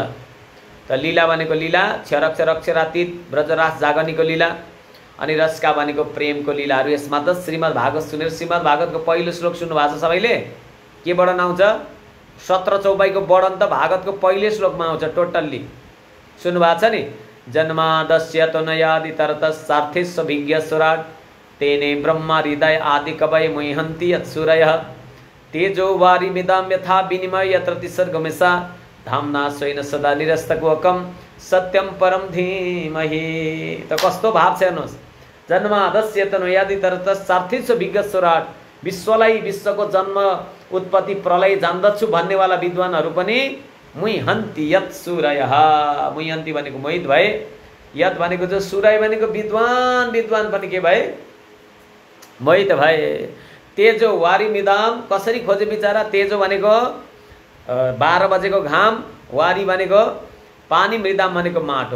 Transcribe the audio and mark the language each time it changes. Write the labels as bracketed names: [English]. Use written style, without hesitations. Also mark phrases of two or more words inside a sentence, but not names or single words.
[Nepali] त लीला भनेको लीला, क्षर अक्षर अक्षरातीत, ब्रजरास जागनीको लीला अनि रसका भनेको प्रेमको लीलाहरू। यसमा त श्रीमद् भागवत सुनेर श्रीमद् भागवतको पहिलो श्लोक सुन्नु भएको छ सबैले? के वर्णन आउँछ? 17 चौपाईको वर्णन त भागवतको पहिलो श्लोकमा आउँछ टोटल्ली। सुन्नु भएको छ नि? [Sanskrit] जन्मादस्य तनयादि तरतस्सार्थिस्व विज्ञस्वराट तेने ब्रह्म हृदय आदि कवय मुह्यन्ति यत्सूरयः तेजो वारिमिदां यथा विनिमय यत्र तिसर्गमिषा धाम्ना स्वेन सदा निरस्तकुहकं सत्यम परम धीमहि। [Nepali] त कस्तो भाव छ हेर्नुहोस्। [Sanskrit] जन्मादस्य तनयादि तरतस्सार्थिस्व विज्ञस्वराट, [Nepali] विश्वलाई विश्वको जन्म उत्पत्ति प्रलय जान्दछु भन्नेवाला विद्वानहरू पनि [Sanskrit] मुह्यन्ति यत् सूरयः। [Nepali] मुह्यन्ति भनेको मोहित भए, यत् भनेको जो सूरय भनेको विद्वान, विद्वान पनि के भए? मोहित भए। [Sanskrit] तेजो वारिमिदाम [Nepali] कसरी खोजे बिचारा? तेजो भनेको 12 बजेको घाम, वारी भनेको पानी, मृदाम भनेको माटो।